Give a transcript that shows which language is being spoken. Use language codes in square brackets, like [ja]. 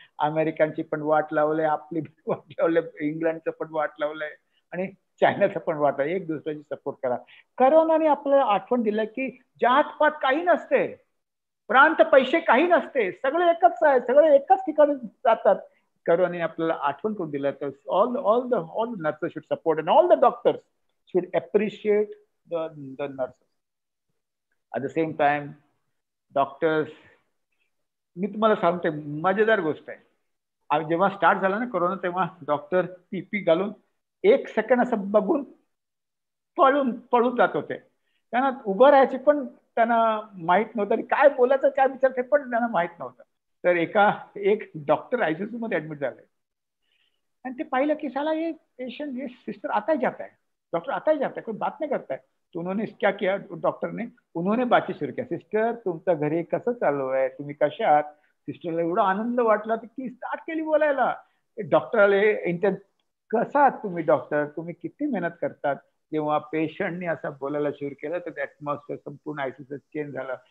[mr] अमेरिकांची पण वाट लावलंय, आपली वाट लावलंय, इंग्लंडचं पण वाट लावलंय आणि चायनाचं पण वाट आहे. एक दुसऱ्याची सपोर्ट करा. करोनाने आपल्याला आठवण दिलं की जात पात काही नसते, प्रांत पैसे काही नसते, सगळे एकच आहे, सगळे एकाच ठिकाणी जातात. करोनाने आपल्याला आठवण करून दिलं. तर [en] all the nurses should support and all the doctors should appreciate the nurses. At the same time, [mr] doctors, मी तुम्हाला सांगते मजेदार गोष्ट आहे. जेव्हा स्टार्ट झाला ना कोरोना, तेव्हा डॉक्टर पीपी घालून 1 सेकंड असं बघून पळून जात होते. त्यांना उभं राहायचे पण त्यांना माहित नव्हतं, काय बोलायचं काय विचारते पण त्यांना माहित नव्हतं. तर एक डॉक्टर आयसीयू मध्ये ऍडमिट झाले आणि ते पाहिलं की [hi] साला ये पेशेंट, ये सिस्टर आता ही जाता है, डॉक्टर आता ही जाता है, कोई बात नहीं करता है. तो उन्होंने क्या किया, डॉक्टर ने उन्होंने बातचीत सुरू किया. [mr] सिस्टर तुमचं घरी कसं चालू आहे, तुम्ही कशा आहात. सिस्टरला एवढा आनंद वाटला की स्टार्ट केली बोलायला. डॉक्टर आले, कसा आहात तुम्ही डॉक्टर, तुम्ही किती मेहनत करतात. जेव्हा पेशंटने असं बोलायला सुरू केलं तर ऍटमॉस्फिअर संपूर्ण आयसीयूचं चेंज झालं.